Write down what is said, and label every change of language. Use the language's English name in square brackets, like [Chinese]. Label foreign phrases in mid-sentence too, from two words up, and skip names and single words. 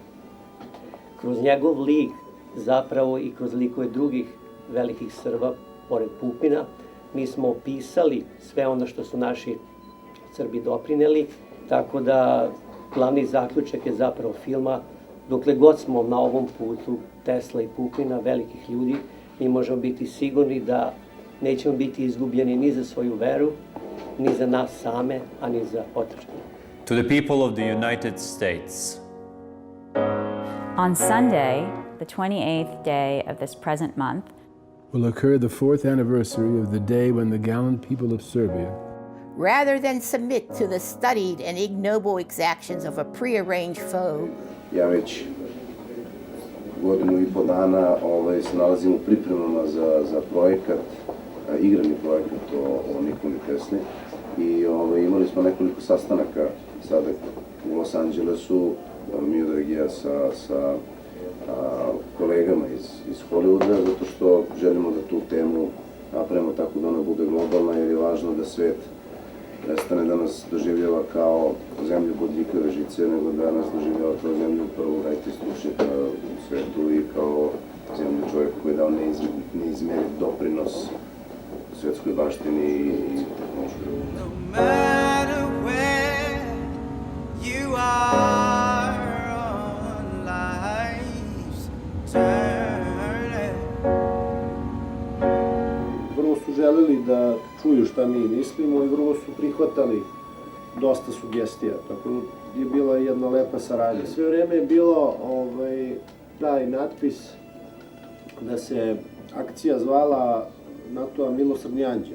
[Serbian] Kroz njegov lik, zapravo i kroz likove drugih velikih Srba, pored Pupina, mi smo opisali sve ono što su naši Srbi doprineli, tako da glavni zaključak je zapravo filma, dokle god smo na ovom putu Tesla i Pupina, velikih ljudi, mi možemo biti sigurni da nećemo biti izgubljeni ni za svoju veru, ni za nas same, a ni za otadžbinu. [English] To the people of the United States, On Sunday, the 28th day of this present month, will occur the 4th anniversary of the day when the gallant people of Serbia, rather than submit to the studied and ignoble exactions of a prearranged foe. [Serbian] Ja već godinu i po dana se nalazim u pripremama za projekat, igrani projekat o Nikoli Tesli i imali smo nekoliko sastanaka sada u Los Angelesu, Miodrag i ja sa kolegama iz Hollywooda, zato što želimo da tu temu napravimo tako da ona bude globalna, jer je važno da svet prestane da nas doživljava kao zemlju bodljikave žice, nego da nas doživljava kao zemlju prvog IT stručnjaka u svetu i kao zemlju čovjeka koji je dao neizmjerni doprinos svetskoj baštini i tehnološkoj. [English] No matter where you are on life's journey. [Serbian] Vrlo su želeli da čuju šta mi mislimo i vrlo su prihvatali dosta sugestija, tako je bila jedna lepa saradnja. Sve vreme je bilo taj natpis da se akcija zvala NATO-a Milosrdni anđeo.